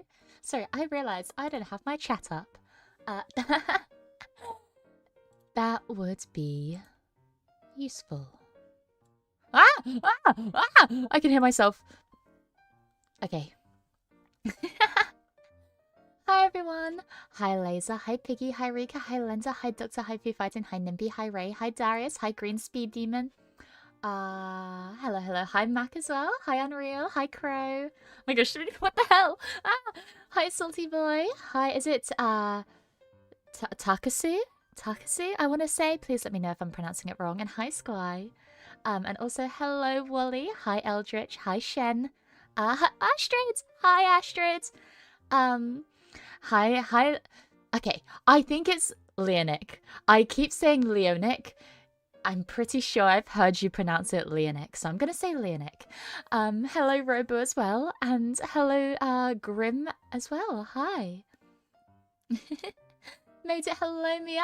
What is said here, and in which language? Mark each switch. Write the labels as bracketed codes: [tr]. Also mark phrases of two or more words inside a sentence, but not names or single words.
[en] Sorry, I realized I don't have my chat up. That would be useful. I can hear myself. Okay. Hi everyone! Hi Laser, hi Piggy, hi Rika, hi Lenta, hi Doctor, hi Foo Fightin, hi Nimby, hi Ray, hi Darius, hi Green Speed Demon. Hello. Hi Mac as well. Hi Unreal, hi Crow. Oh my gosh, what the hell? Hi Salty Boy. Hi, is it Takasu? Takasu, I want to say. Please let me know if I'm pronouncing it wrong. And hi Sky. And also hello Wally. Hi Eldritch. Hi Shen. Hi Astrid. Hi Astrid. Hi. Okay, I think it's Leonic. I keep saying Leonic. I'm pretty sure I've heard you pronounce it Leonic, so I'm gonna say Leonic. Hello Robo as well, and hello Grim as well. Hi. Made it. Hello Mia.